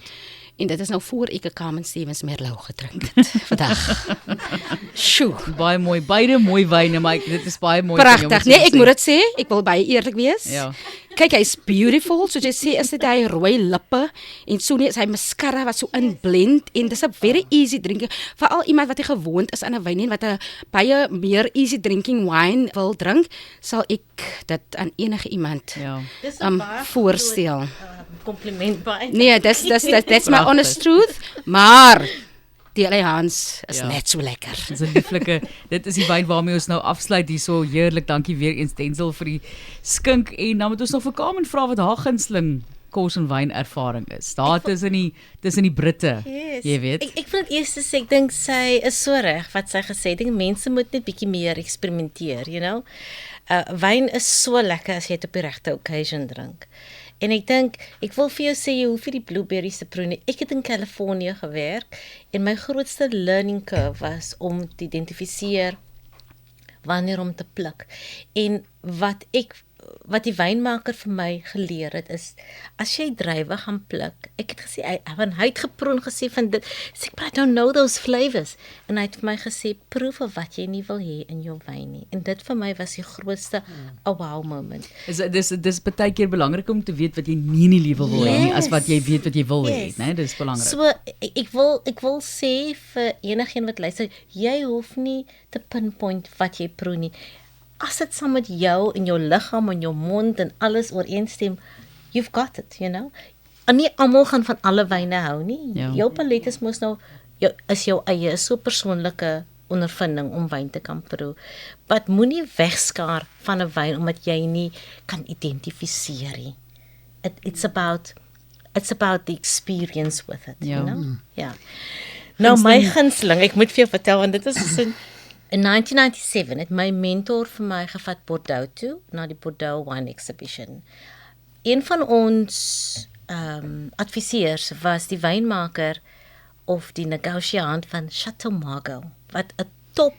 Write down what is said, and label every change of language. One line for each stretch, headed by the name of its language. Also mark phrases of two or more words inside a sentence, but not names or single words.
Afrikaans: En dit is nou voor ek 'n Carmen Stevens Merlot gedrink het vandag. Sjoe. Baie mooi, beide mooi wyne, maar dit is baie mooi. Pragtig. Nee, ek moet dit sê, ek wil baie eerlik wees. Ja. Kyk, hy's beautiful, soos jy sê, is dit hy rooi lippe en so net is hy mascara wat so inblend en dis 'n
English: very easy drinking.
Afrikaans: Veral iemand wat gewoond is aan 'n wyn en wat 'n baie meer
English: easy drinking wine
Afrikaans: wil drink, sal ek dit aan enige iemand voorstel. Compliment by. Nee,
English: that's my honest truth,
Afrikaans: maar die Allianz is net so lekker. Dis 'n lieflike, dit is die wyn waarmee ons nou afsluit hierso. Heerlik, dankie weer eens Denzel vir die skink en dan moet ons nog vir Carmen vra wat haar gunsteling kos en wyn ervaring is. Daar tussen die Britte, jy weet. Ek wil eers sê ek dink sy is so reg wat sy gesê het. Ek dink mense moet net bietjie meer eksperimenteer,
English: you know.
Afrikaans: Wyn is so lekker as jy dit op die regte occasion drink. En ek dink, ek wil vir jou sê, jy hoef nie die blueberries te proe nie. Ek het in Californië gewerk en my grootste
English: learning curve
Afrikaans: was om te identifiseer wanneer om te pluk. En wat die wynmaker vir my geleer het is, as jy druiwe gaan pluk, ek het gesê, hy het geproe en gesê van dit, sê,
English: but I don't know those flavors.
Afrikaans: En hy het vir my gesê, proe vir wat jy nie wil hê in jou wyn nie. En dit vir my was die grootste
English: wow moment.
Afrikaans: Dis baie keer belangrik om te weet wat jy nie in die lewe wil hê nie, as wat jy weet wat jy wil hê, né? Dis belangrik. So, ek wil sê vir enigeen wat luister, jy hoef nie te pinpoint wat jy proe nie. As dit saam met jou en jou liggaam en jou mond en alles ooreenstem,
English: you've got it, you know.
Afrikaans: En nie almal gaan van alle wyne hou nie. Ja. Jou palet is mos nou jou eie, is so persoonlike ondervinding om wyn te kan proe. Wat moenie wegskaar van 'n wyn omdat jy nie kan identifiseer nie.
English: It's about the experience with it, you know.
Afrikaans: Ja. Nou my gunsteling, ek moet vir jou vertel want dit is in 1997 het my mentor vir my gevat Bordeaux toe, na die Bordeaux Wine Exhibition. Een van ons adviseurs was die wynmaker of die negosiant van Chateau Margaux, wat 'n top